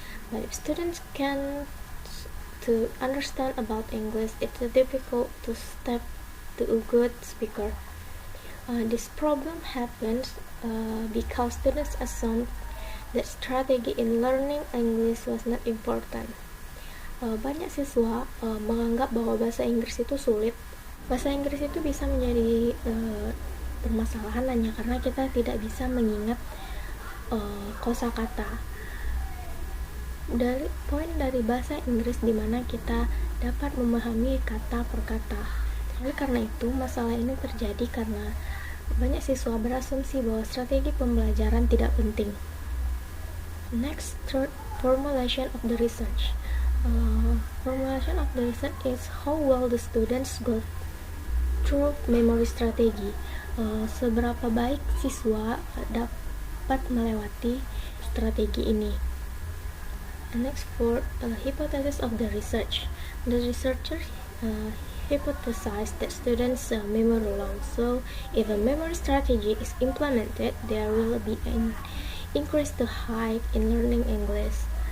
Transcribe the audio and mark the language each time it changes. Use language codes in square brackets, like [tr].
[en] But if students can't to understand about English, it's difficult to step to a good speaker. This problem happens because students assume that strategy in learning English was not important. [id] Banyak siswa menganggap bahwa bahasa Inggris itu sulit. Bahasa Inggris itu bisa menjadi permasalahan hanya karena kita tidak bisa mengingat kosakata. Dari bahasa Inggris di mana kita dapat memahami kata per kata. Oleh karena itu, masalah ini terjadi karena banyak siswa berasumsi bahwa strategi pembelajaran tidak penting. [en] Next, third, formulation of the research. Formulation of the research is how well the students go through memory strategy. [id] Seberapa baik siswa dapat melewati strategi ini. [en] Next, for hypothesis of the research. The researchers hypothesized that students' memory long. So, if a memory strategy is implemented, there will be an increase the height in learning English.